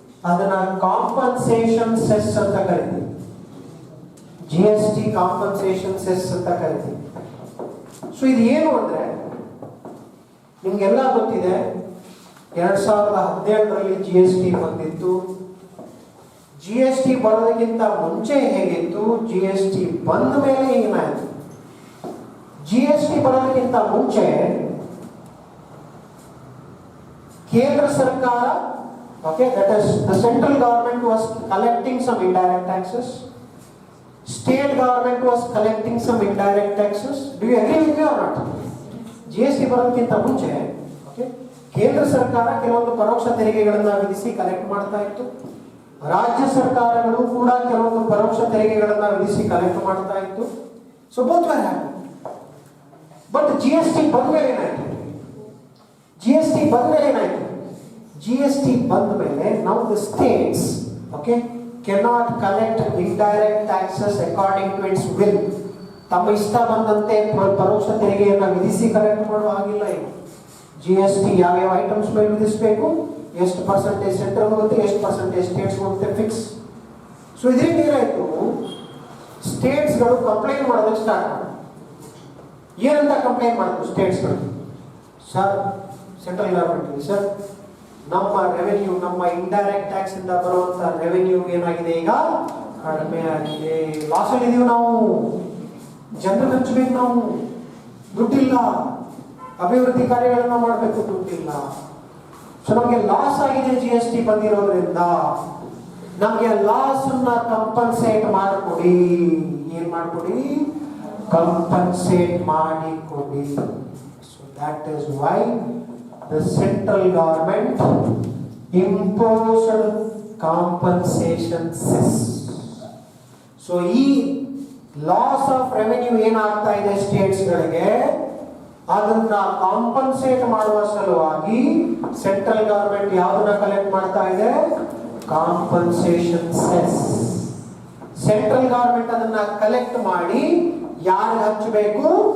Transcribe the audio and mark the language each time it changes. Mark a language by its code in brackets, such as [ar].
[kn] ಅದನ್ನ compensation cess ಅಂತ ಕರಿತೀವಿ. GST ಕಾಂಪನ್ಸೇಷನ್ ಸೆಸ್ ಅಂತ ಕರಿತೀವಿ. ಸೊ ಇದು ಏನು ಅಂದ್ರೆ ನಿಮ್ಗೆಲ್ಲ ಗೊತ್ತಿದೆ, 2017ರಲ್ಲಿ GST ಬಂದಿತ್ತು. GST ಬರೋದಕ್ಕಿಂತ ಮುಂಚೆ ಹೇಗಿತ್ತು, GST ಬಂದ ಮೇಲೆ ಏನಾಯ್ತು? [en] GST [kn] ಬರೋದಕ್ಕಿಂತ ಮುಂಚೆ ಕೇಂದ್ರ ಸರ್ಕಾರ [en] okay, that is the central government was collecting some indirect taxes, state government was collecting some indirect taxes. Do you agree with me or not? [kn] GST ಬರೋದಕ್ಕಿಂತ ಮುಂಚೆ okay, ಕೇಂದ್ರ ಸರ್ಕಾರ ಕೆಲವೊಂದು ಪರೋಕ್ಷ ತೆರಿಗೆಗಳನ್ನು ವಿಧಿಸಿ ಕಲೆಕ್ಟ್ ಮಾಡ್ತಾ ಇತ್ತು. ರಾಜ್ಯ ಸರ್ಕಾರಗಳು ಕೂಡ ಕೆಲವೊಂದು ಪರೋಕ್ಷ ತೆರಿಗೆಗಳನ್ನು ವಿಧಿಸಿ ಕಲೆಕ್ಟ್ ಮಾಡ್ತಾ ಇತ್ತು. [en] So both were happy. [kn] But GST ಬಂದ್ಮೇಲೆ ಏನಾಯ್ತು? GST ಬಂದ್ಮೇಲೆ ಏನಾಯ್ತು? [en] GST [kn] ಬಂದ ಮೇಲೆ [en] now the states okay cannot collect indirect taxes according to its will. [kn] ತಮ್ಮ ಇಷ್ಟ ಬಂದಂತೆ ಪರೋಕ್ಷ ತೆರಿಗೆಯನ್ನು ವಿಧಿಸಿ ಕಲೆಕ್ಟ್ ಮಾಡುವ ಹಾಗಿಲ್ಲ. ಈಗ GST ಯಾವ್ಯಾವ ಐಟಮ್ಸ್ ಮೇಲೆ ವಿಧಿಸಬೇಕು, ಎಷ್ಟು ಪರ್ಸೆಂಟೇಜ್ ಸೆಂಟ್ರಲ್ ಹೋಗುತ್ತೆ, ಎಷ್ಟು ಪರ್ಸೆಂಟೇಜ್ ಸ್ಟೇಟ್ಸ್ ಹೋಗುತ್ತೆ, ಫಿಕ್ಸ್. ಸೊ ಇದರಿಂದ ಏನಾಯ್ತು, ಸ್ಟೇಟ್ಸ್ಗಳು ಕಂಪ್ಲೇಂಟ್ ಮಾಡೋದಕ್ಕೆ ಸ್ಟಾರ್ಟ್ ಮಾಡಿ. ಏನಂತ ಕಂಪ್ಲೇಂಟ್ ಮಾಡಿದ್ರು ಸ್ಟೇಟ್ಸ್ಗಳು? ಸರ್, ಸೆಂಟ್ರಲ್ ಗವರ್ಮೆಂಟ್ ಸರ್, ನಮ್ಮ ರೆವೆನ್ಯೂ, ನಮ್ಮ ಇಂಡೈರೆಕ್ಟ್ ಟ್ಯಾಕ್ಸ್ ಇಂದ ಬರುವಂತ ರೆವೆನ್ಯೂ ಏನಾಗಿದೆ, ಈಗ ಕಡಿಮೆ ಆಗಿದೆ, ಲಾಸ್ ಅಲ್ಲಿ ಇದೀವಿ ನಾವು, ಜನರಿಗೆ ಹಂಚಬೇಕು, ನಾವು ದುಡ್ಡಿಲ್ಲ, ಅಭಿವೃದ್ಧಿ ಕಾರ್ಯಗಳನ್ನ ಮಾಡಬೇಕು, ದುಡ್ಡಿಲ್ಲ. ಸೊ ನಮಗೆ ಲಾಸ್ ಆಗಿದೆ GST ಬಂದಿರೋದ್ರಿಂದ, ನಮಗೆ ಲಾಸ್ ಅನ್ನ ಕಂಪನ್ಸೇಟ್ ಮಾಡಿಕೊಡಿ. ಏನ್ ಮಾಡಿಕೊಡಿ? ಕಂಪನ್ಸೇಟ್ ಮಾಡಿಕೊಡಿ. [en] So that is why the central government imposed compensation cess. [kn] So ಈ ಲಾಸ್ ಆಫ್ ರೆವೆನ್ಯೂ ಏನಾಗ್ತಾ ಇದೆ ಸ್ಟೇಟ್ಸ್ ಗಳಿಗೆ, ಅದನ್ನ ಕಾಂಪನ್ಸೇಟ್ ಮಾಡುವ ಸಲುವಾಗಿ ಸೆಂಟ್ರಲ್ ಗವರ್ಮೆಂಟ್ ಯಾವ್ದನ್ನ ಕಲೆಕ್ಟ್ ಮಾಡ್ತಾ ಇದೆ? Compensation cess. ಸೆಂಟ್ರಲ್ ಗವರ್ಮೆಂಟ್ ಅದನ್ನ ಕಲೆಕ್ಟ್ ಮಾಡಿ ಯಾರಿಗೆ ಹಂಚಬೇಕು?